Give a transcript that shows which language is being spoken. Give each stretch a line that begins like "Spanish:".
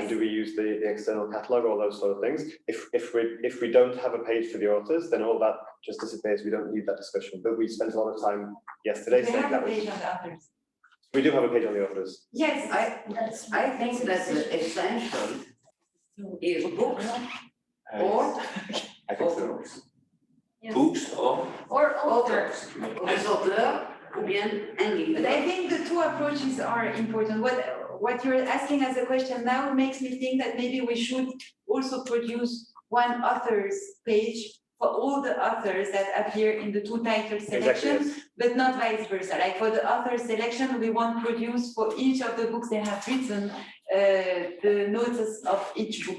English: and do we use the external catalog, all those sort of things. If we don't have a page for the authors, then all that just disappears. We don't need that discussion. But we spent a lot of time yesterday saying that page on the authors. We do have a page on the authors. Yes, I think that the essential is books or I think so. Yes. Books or authors.
French: Les auteurs ou bien un livre.
English: but I think the two approaches are important. What you're asking as a question now makes me think that maybe we should also produce one author's page for all the authors that appear in the two title selections, Exactly. but not vice versa. Like for the author selection, we won't produce for each of the books they have written the notice of each book.